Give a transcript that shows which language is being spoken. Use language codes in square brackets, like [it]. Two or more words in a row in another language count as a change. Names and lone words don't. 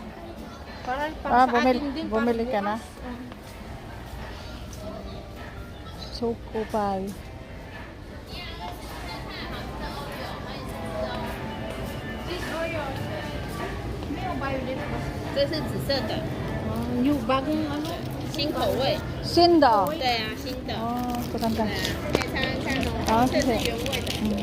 [tl] Para Ah, sa atin din. bumili ka na. bukas. Oh. Choco pie. [en] This Oreo. [tl] May yung violet ba? [zh] 这是紫色的， [tl] Yung bagong ano? [zh] 新口味。 Sinda. 对啊，新的。 [tl] Oh, maganda. [zh] 对啊，可以尝尝看哦。好这是谢谢原味的。